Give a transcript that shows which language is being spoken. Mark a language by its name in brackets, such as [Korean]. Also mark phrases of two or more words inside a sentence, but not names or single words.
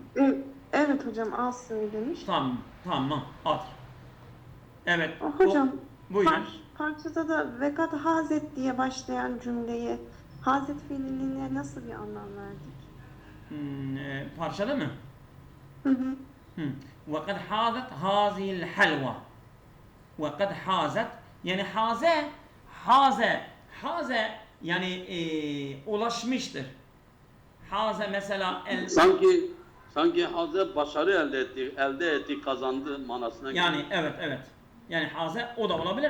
[Turkish] Evet hocam, az söylemiş. Tamam. At. Evet. Hocam, Buyurun. parçada da [Arabic] وقد حازت [Turkish] diye başlayan cümleye hazet fiiline nasıl bir anlam verdik? Parçada mı? Hı hı. [Arabic] وَقَدْ حَازَتْ هَذِهِ الْحَلْوَةِ وَقَدْ حَازَتْ [Turkish] yani haze yani ulaşmıştır. Haze mesela Sanki Hazret başarı elde etti, kazandı manasına geliyor. yani evet. Yani haze o da olabilir.